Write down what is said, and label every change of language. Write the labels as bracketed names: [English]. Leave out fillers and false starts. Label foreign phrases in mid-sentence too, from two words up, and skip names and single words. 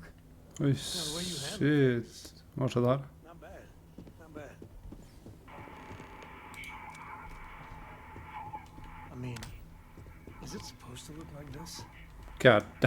[Norwegian] Oi, [English] Yeah, the way you handle it. shit. [Norwegian] Hva skjedde her? [English] Not bad. Not bad. I mean, is it supposed to look like this? God damn.